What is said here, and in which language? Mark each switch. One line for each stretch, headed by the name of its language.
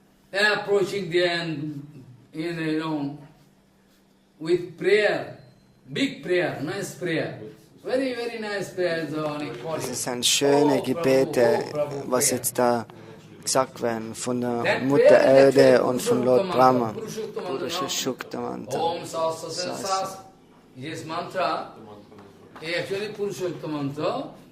English: They are approaching there and, with prayer, big prayer, nice prayer. Very, very nice prayer.
German: das ist ein schönes Gebet, was jetzt da gesagt werden von der Mutter Erde und von Lord Brahma. Purusha sukta mantra.
Sanskrit: Om sas.
English: This mantra is actually Purusha mantra.